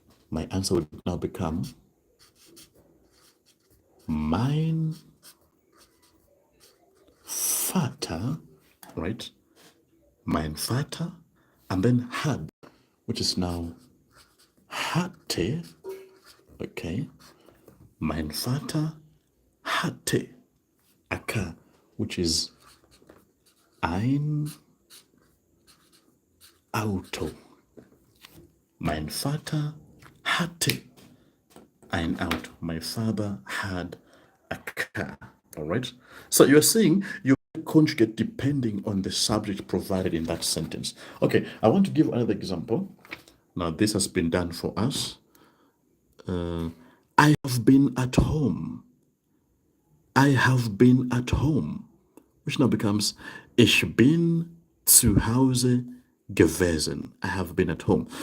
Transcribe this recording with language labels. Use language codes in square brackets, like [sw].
[en] My answer would now become, mein Vater, right? Mein Vater, and then had, which is now hatte, okay? Mein Vater hatte a car, which is ein Auto. [de] Mein Vater hatte ein Auto. [en] My father had a car. All right. So you're saying you conjugate depending on the subject provided in that sentence. Okay, I want to give another example. Now, this has been done for us. I have been at home. I have been at home, which now becomes ich bin zu Hause gewesen. I have been at home.